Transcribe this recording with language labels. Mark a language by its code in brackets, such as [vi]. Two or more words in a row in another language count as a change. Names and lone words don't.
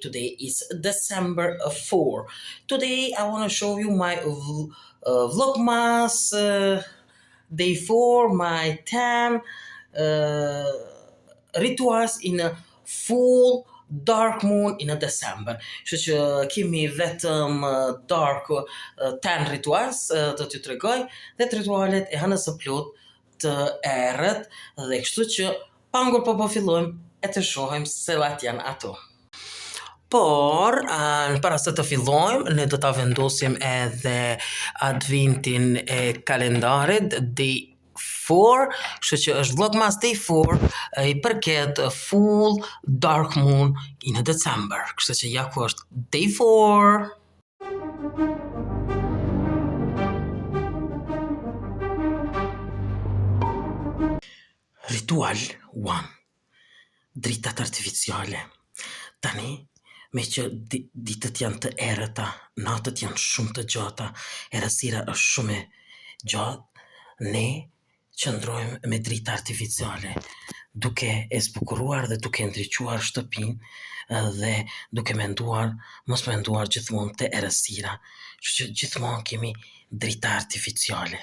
[en] Today is December 4. Today I want to show you my Vlogmas day 4, my 10 rituals in a full dark moon in a December. [sq] Kështu që kemi vetëm [en] dark 10 rituals [sq] të t'ju tregoj, dhe të ritualet e hënës së plot të errët, dhe kështu që pangur po fillojmë e të shohim se cilat janë ato. Por, para se të fillojmë, ne do ta vendosim edhe adventin e kalendarit Day 4, kështu që është Vlogmas Day 4, i përket [en] full dark moon in December. [sq] Kështu që ja ku është Day 4. Ritual 1. Dritat artificiale. Tani, me që ditët janë të errëta, natët janë shumë të gjata, errësira është shumë e gjatë, ne qëndrojmë me drita artificiale, duke e zbukuruar dhe duke ndriçuar shtëpinë dhe duke mos menduar gjithmonë të errësira, që gjithmonë kemi drita artificiale.